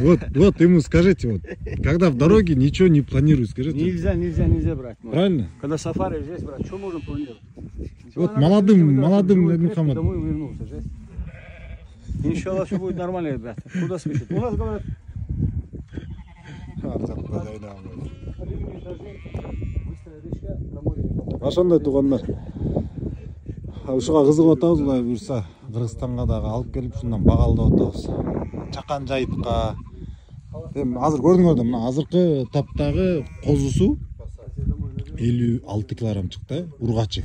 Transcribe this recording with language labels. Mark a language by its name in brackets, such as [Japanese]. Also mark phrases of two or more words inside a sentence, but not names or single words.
[Russian] Вот ему скажите, вот, когда в дороге ничего не планируют, скажите. Нельзя, брат мой. Правильно? Когда сафари здесь, брат, что можем планировать? Вот молодым, Мухаммад. Домой вернулся, жесть. Иншаллах, все будет нормально, ребята. Куда спешит? У нас, говорят, [Kyrgyz] ошондой туугандар. Ушуга кызыгып атабыз, Кудай буюрса, Кыргызстанга дагы алып келип ушундан багалдап атабыз. Чакан жайытка. Эми азыр көрдүңөр да, мына азыркы таптагы козусу 56 килограмм чыкты, ургачы.